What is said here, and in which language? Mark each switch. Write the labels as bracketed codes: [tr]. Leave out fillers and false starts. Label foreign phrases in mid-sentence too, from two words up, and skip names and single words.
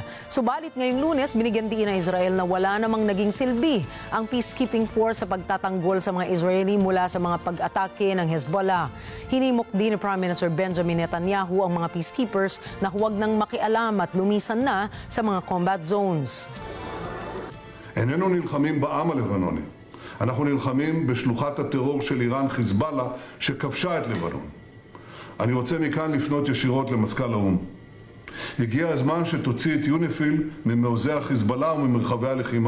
[tl] Subalit ngayong Lunes, binigyan din ng Israel na wala namang naging silbi ang [en] peacekeeping force [tl] sa pagtatanggol sa mga Israeli mula sa mga pag-atake ng Hezbollah. Hinimok din ni [en] Prime Minister [tl] Benjamin Netanyahu ang mga peacekeepers na huwag nang makialam at lumisan na sa mga [en] combat zones. [he] איננו נלחמים בעם הלבנוני. אנחנו נלחמים בשלוחת הטרור של איראן חיזבאללה שכבשה את לבנון. אני רוצה מכאן לפנות ישירות למזכ"ל האו"ם. הגיע הזמן שתוציא את יוניפיל ממעוזי החיזבאללה וממרחבי הלחימה.